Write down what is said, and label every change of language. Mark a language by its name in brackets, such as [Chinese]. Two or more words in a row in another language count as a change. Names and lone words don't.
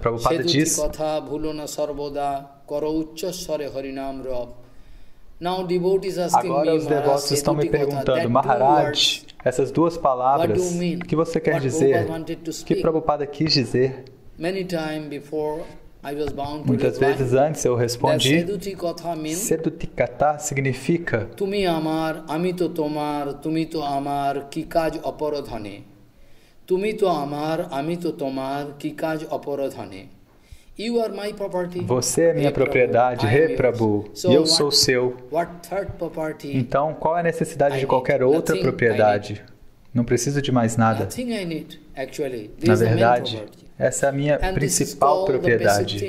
[Portuguese] Prabhupada diz: agora os devotos estão me perguntando, Maharaj, essas duas palavras, o que você quer dizer? O que Prabhupada quis dizer? Muitas vezes antes eu respondi, Sedutikata significa [Bangla] তুমি আমার, আমিতো তোমার, তুমিতো আমার, কিকাজ অপরধনে. তুমিতো আমার, আমিতো তোমার, কিকাজ অপরধনে. [Portuguese] Você é minha propriedade, He Prabhu, e eu sou seu. Então, qual é a necessidade de qualquer outra propriedade? Não preciso de mais nada. Na verdade, essa é a minha principal propriedade.